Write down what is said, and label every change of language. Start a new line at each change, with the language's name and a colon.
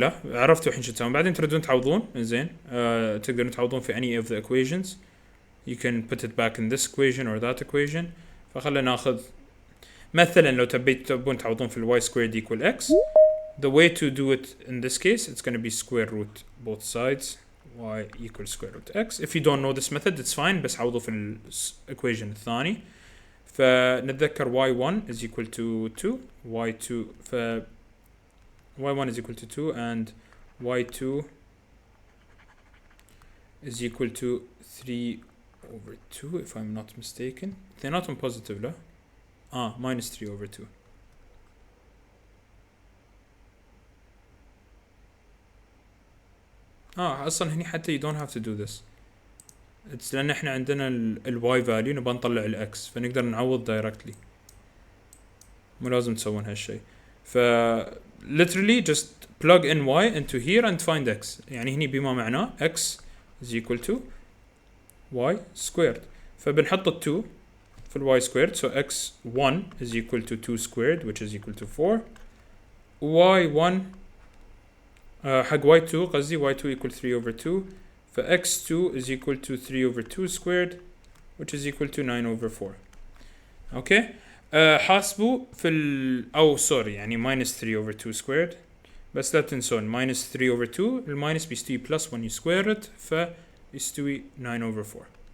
Arabic: لا عرفتوا الحين شو تسوون بعدين تردون تعوضون. زين تقدرون تعوضون في
English: any of the equations. you can put it back in this equation or that equation.
Arabic: فخلنا ناخذ مثلا لو تبون تعوضون في
English: y squared equal x. the way to do it in this case it's going to be square root both sides y equals square root x. if you don't know this method it's fine
Arabic: بس عوضوا في ال
English: equation الثاني. فنتذكر y1 is equal to 2 y2 ف y1 is equal to 2 and y2 is equal to 3 over 2 if I'm not mistaken. they're not on positive لا minus 3 over 2.
Arabic: اصلا هني حتى
English: you don't have to do this.
Arabic: it's لان احنا عندنا ال y value نبغى نطلع ال x فنقدر نعوض directly. مو لازم تسوون هالشي.
English: ف literally just plug in y into here and find x.
Arabic: يعني هني بما معناه
English: x is equal to y squared.
Arabic: فبنحط ال 2 في ال
English: y squared so x1 is equal to 2 squared which is equal to 4. y1
Arabic: حق
English: y2
Arabic: قصدي
English: y2 equal 3 over 2 ف x2 is equal to 3 over 2 squared which is equal to 9 over 4.
Arabic: اوكي حاسبوا في او
English: sorry يعني minus 3 over 2 squared
Arabic: بس لا تنسون
English: minus 3 over 2
Arabic: الماينس بيستوي
English: plus when you square it
Arabic: فيستوي
English: 9 over 4.